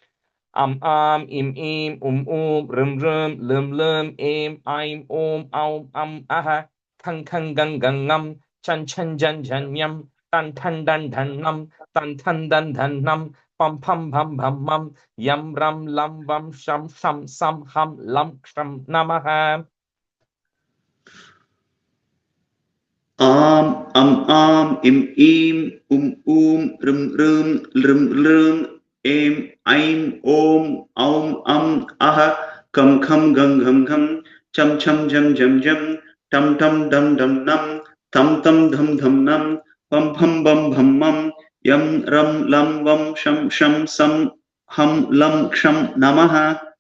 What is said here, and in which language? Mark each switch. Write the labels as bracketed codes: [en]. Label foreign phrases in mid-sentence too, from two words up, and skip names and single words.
[sa] Im, rim, lim, aim, om, aha, gangam, chan, yam, dan, pam, yam, lam, sham, sam, ham, lam, sham, namaha. Im, rim, aim, om, aha, kham, cham, jam, tam, dum, nam, tam, dham, nam, pam, bam, yam, lam, vam, sham, sam, ham, lam, ksham, namaha.